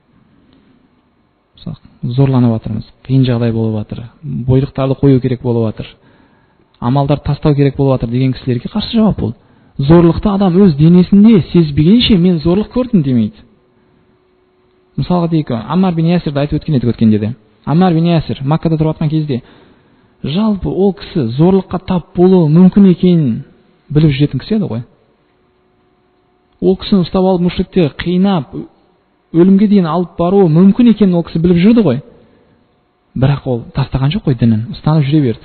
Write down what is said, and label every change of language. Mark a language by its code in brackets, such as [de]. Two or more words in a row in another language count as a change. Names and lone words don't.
[kk] Зорланып жатырмыз, қиын жағдай болып жатыр, бойлықтарды қою керек болып жатыр, амалдар тастау керек болып жатыр деген кісілерге қарсы жауап болды. Зорлықты адам өз денесінде сезбегенше мен зорлық көрдім демейді. Мысалға дейік, Аммар бин Ясирді айтып өткен едік өткенде де. Аммар бин Ясир Маккада тұрып жатқан кезде жалпы ол кісі зорлыққа тап болуы мүмкін екенін біліп жүретін кісі еді ғой. Ол кісіні ұстап алып мүшриктер қинап, өлімге дейін алып баруы мүмкін екенін ол кісі біліп жүрді ғой. Бірақ ол тастаған жоқ қой дінін, ұстанып жүре берді.